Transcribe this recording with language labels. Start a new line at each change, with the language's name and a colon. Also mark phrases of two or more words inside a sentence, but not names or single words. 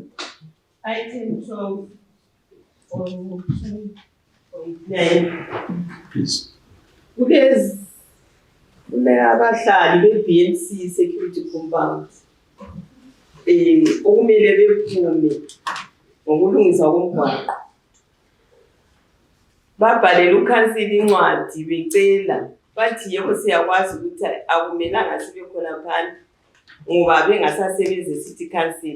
English: Item 12 on 2.9. Please.
North Ndebele: Abahlali be-BNC
English: security compound
North Ndebele: okumele bephume ngokulungiswa komgwaqo. Babhalela ukhansila incwadi becela bathi yebo siyakwazi ukuthi akumelanga sibe khona phana ngoba bengasasebenzi e-
English: city council.